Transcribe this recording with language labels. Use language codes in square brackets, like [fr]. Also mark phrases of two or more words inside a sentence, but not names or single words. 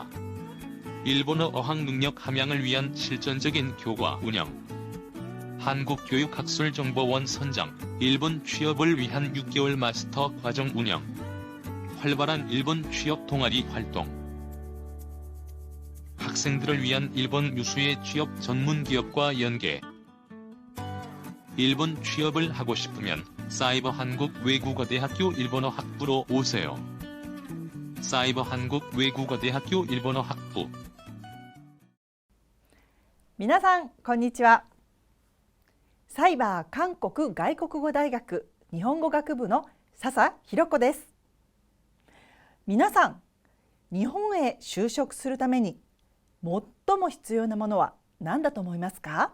[ko] 일본어 어학 능력 함양을 위한 실전적인 교과 운영, 한국교육학술정보원 선정, 일본 취업을 위한 6개월 마스터 과정 운영, 활발한 일본 취업 동아리 활동, 학생들을 위한 일본 유수의 취업 전문 기업과 연계. 일본 취업을 하고 싶으면 사이버 한국 외국어대학교 일본어 학부로 오세요. 사이버 한국 외국어대학교 일본어 학부. [ja] 皆さんこんにちは。サイバー韓国外国語大学日本語学部の笹弘子です。皆さん、日本へ就職するために最も必要なものは何だと思いますか？